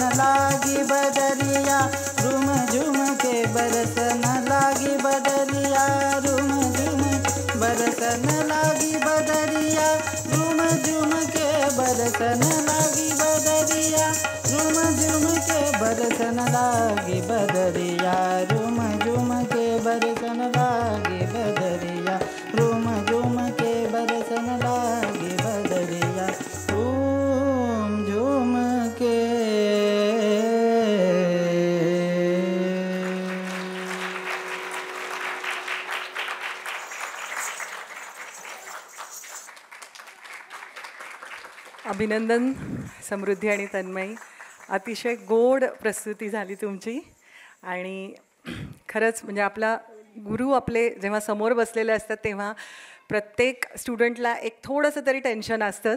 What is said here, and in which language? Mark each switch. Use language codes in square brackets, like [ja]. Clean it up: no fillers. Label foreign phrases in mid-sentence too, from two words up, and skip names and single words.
[hi] लागी बदरिया झूम झूम के बरसन लागी बदरिया झूम झूम बरसन लागी बदरिया झूम झूम के बरसन लागी बदरिया झूम झूम के बरसन लागी बदरिया झूम झूम के बरसन लागी बदरिया झूम झूम के बरसन लागी बदरिया झूम झूम के [mr] अभिनंदन समृद्धी आणि तन्मयी. अतिशय गोड प्रस्तुती झाली तुमची. आणि खरंच म्हणजे आपला गुरु आपले जेव्हा समोर बसलेले असतात तेव्हा प्रत्येक स्टुडंटला एक थोडंसं तरी टेन्शन असतंच.